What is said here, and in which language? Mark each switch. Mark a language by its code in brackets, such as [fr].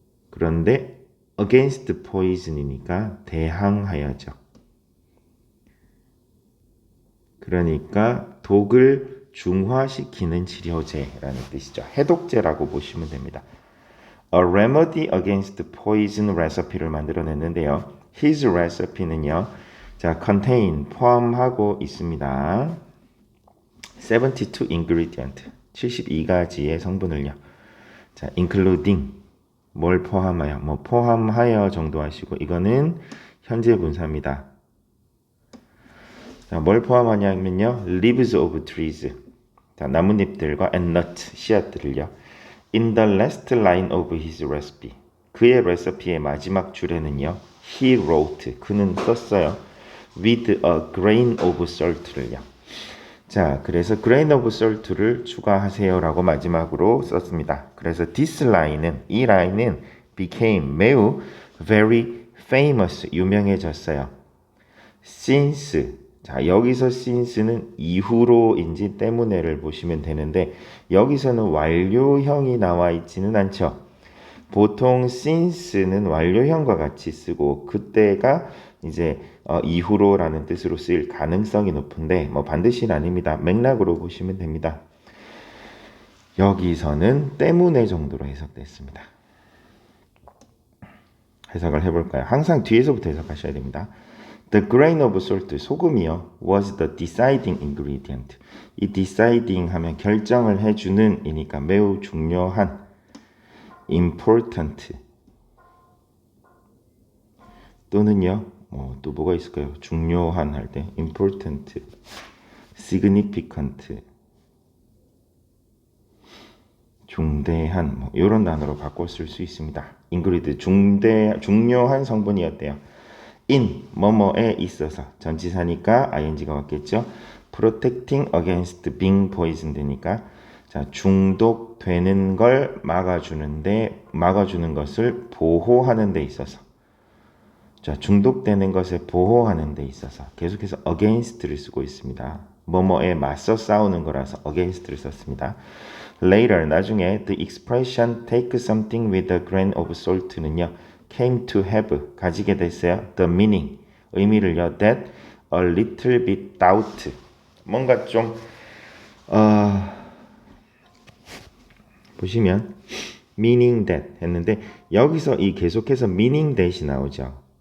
[ko] 그런데 against poison이니까 대항하여죠. 그러니까 독을 중화시키는 치료제라는 뜻이죠. 해독제라고 보시면 됩니다. [en] A remedy against poison recipe를 만들어냈는데요. His recipe는요. [ko] 자, contain, 포함하고 있습니다. 72 ingredient, 72가지의 성분을요. 자, including, 뭘 포함하여, 포함하여 정도 하시고, 이거는 현재 분사입니다. [en] 자, 뭘 포함하냐면요. leaves of trees. [ko] 자, 나뭇잎들과 and nut, 씨앗들을요. [en] in the last line of his recipe. [ko] 그의 레시피의 마지막 줄에는요. he wrote, 그는 썼어요. [en] with a grain of salt를요. [ko] 자, 그래서 grain of salt를 추가하세요라고 마지막으로 썼습니다. [en] 그래서 this line은, [ko] 이 라인은 [en] became, 매우 very famous, [ko] 유명해졌어요. since, 자, 여기서 since는 이후로인지 때문에를 보시면 되는데 여기서는 완료형이 나와 있지는 않죠. 보통 since는 완료형과 같이 쓰고 그때가 이제 이후로라는 뜻으로 쓰일 가능성이 높은데 반드시는 아닙니다. 맥락으로 보시면 됩니다. 여기서는 때문에 정도로 해석됐습니다. 해석을 해볼까요? 항상 뒤에서부터 해석하셔야 됩니다. [en] The grain of salt, [ko] 소금이요, [en] was the deciding ingredient. [ko] 이 deciding 하면 결정을 해주는 이니까 매우 중요한, important 또는요, 또 뭐가 있을까요? 중요한 할 때 important, significant, 중대한 이런 단어로 바꿔 쓸 수 있습니다. ingredient, 중요한 성분이었대요. in 뭐뭐에 있어서 전치사니까 ing가 왔겠죠. protecting against being poisoned니까 자, 중독되는 걸 막아주는 것을 보호하는 데 있어서, 자, 중독되는 것을 보호하는 데 있어서 계속해서 against를 쓰고 있습니다. 뭐뭐에 맞서 싸우는 거라서 against를 썼습니다. [en] Later, [ko] 나중에 [en] the expression take something with a grain of salt는요, came to have, [ko] 가지게 됐어요. [en] The meaning, [ko] 의미를요, that a little bit doubt, 뭔가 좀 보시면 meaning that 했는데 여기서 이 계속해서 meaning that이 나오죠.